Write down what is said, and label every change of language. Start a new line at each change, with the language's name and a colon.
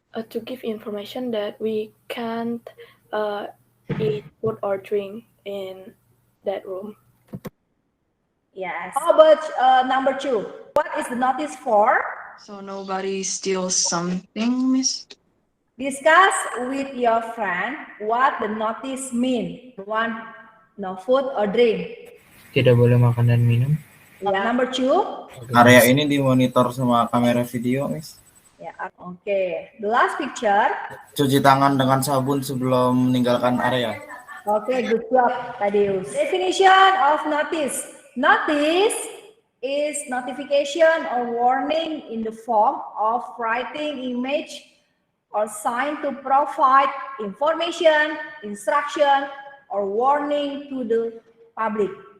English: To give information that we can't eat food or drink in that room. Yes. How about number 2? What is the notice for? So nobody steals something, Miss. Discuss with your friend what the notice mean. One, no food or drink.
Indonesian: Tidak boleh makan dan minum.
English: Number 2.
Indonesian: Area ini dimonitor sama kamera video, Miss. Ya, oke.
English: The last picture.
Indonesian: Cuci tangan dengan sabun sebelum meninggalkan area.
English: Okay, good job, Tadeus. Definition of notice. Notice is notification or warning in the form of writing, image, or sign to provide information, instruction, or warning to the public.